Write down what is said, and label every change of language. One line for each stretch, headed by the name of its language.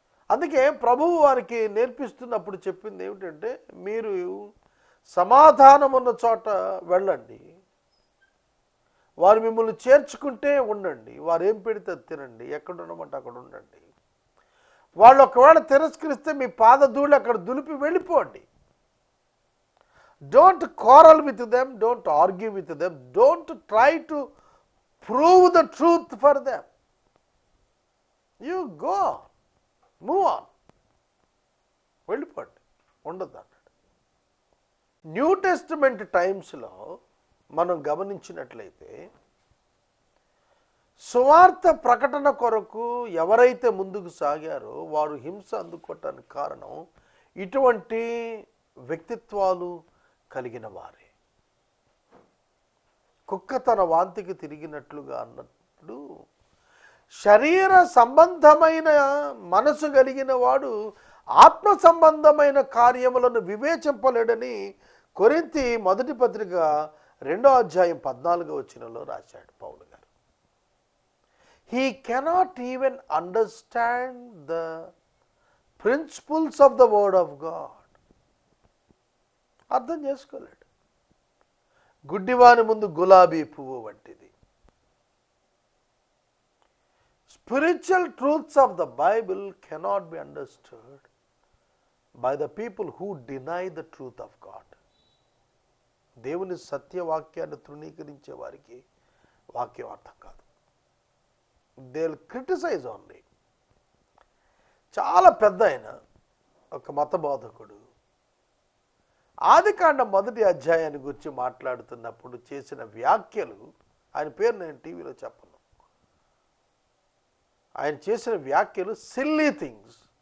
Telugu: అందుకే ప్రభువు వారికి నేర్పిస్తున్నప్పుడు చెప్పింది ఏమిటంటే, మీరు సమాధానం ఉన్న చోట వెళ్ళండి, వారు మిమ్మల్ని చేర్చుకుంటే ఉండండి, వారు ఏం పెడితే తినండి, ఎక్కడ ఉండమంటే అక్కడ ఉండండి. వాళ్ళు ఒకవేళ తిరస్కరిస్తే మీ పాదధూళి అక్కడ దులిపి వెళ్ళిపోండి.
English: Don't quarrel with them, don't argue with them, don't try to prove the truth for them. You go on, move on,
Telugu: వెళ్ళిపోండి, ఉండదు అన్నాడు. న్యూ టెస్టిమెంట్ టైమ్స్లో మనం గమనించినట్లయితే సువార్త ప్రకటన కొరకు ఎవరైతే ముందుకు సాగారో వారు హింస అందుకోవటానికి కారణం ఇటువంటి వ్యక్తిత్వాలు కలిగిన వారే. కుక్క తన వాంతికి తిరిగినట్లుగా అన్నట్లు శరీర సంబంధమైన మనసు కలిగిన వాడు ఆత్మ సంబంధమైన కార్యములను వివేచింపలేడని కొరింథీ మొదటి పత్రిక 2వ అధ్యాయం 14వ వచనంలో రాశాడు పౌలు గారు.
English: He cannot even understand the principles of the word of God.
Telugu: అర్థం చేసుకోలేడు. గుడ్డివాని ముందు గులాబీ పువ్వు వంటిది.
English: Spiritual truths of the Bible cannot be understood by the people who deny the truth of God.
Telugu: దేవుని సత్యవాక్యాన్ని తృణీకరించే వారికి వాక్యం అర్థం కాదు.
English: They will criticise only.
Telugu: చాలా పెద్ద ఆయన ఒక మత బోధకుడు ఆదికాండం 1వ అధ్యాయాన్ని గురించి మాట్లాడుతున్నప్పుడు చేసిన వ్యాఖ్యలు, ఆయన పేరు నేను టీవీలో చెప్పను, ఆయన చేసిన వ్యాఖ్యలు సిల్లీ థింగ్స్.